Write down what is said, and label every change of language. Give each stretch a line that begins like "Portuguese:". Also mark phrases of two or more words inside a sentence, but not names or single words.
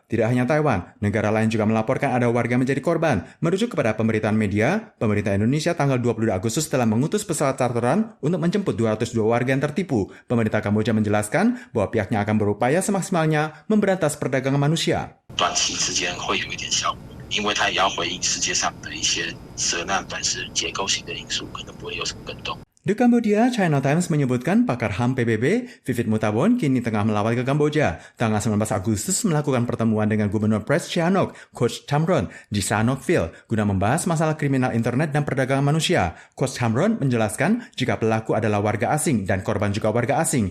Indonesian: Tidak hanya Taiwan, negara lain juga melaporkan ada warga menjadi korban. Merujuk kepada pemberitaan media, pemerintah Indonesia tanggal 22 Agustus telah mengutus pesawat charteran untuk menjemput 202 warga yang tertipu. Pemerintah Kamboja menjelaskan bahwa pihaknya akan berupaya semaksimalnya memberantas perdagangan manusia.
Chinese: 短期之间会有一点效果，因为它也要回应世界上的一些涉难本身结构性的因素，可能不会有什么更动。
Indonesian: Di Kamboja, China Times menyebutkan pakar HAM PBB, Vivit Mutabon, kini tengah melawat ke Kamboja. Tanggal 19 Agustus melakukan pertemuan dengan Gubernur Pres Sihanouk, Coach Chamron, di Sihanoukville, guna membahas masalah kriminal internet dan perdagangan manusia. Coach Chamron menjelaskan jika pelaku adalah warga asing dan korban juga warga asing.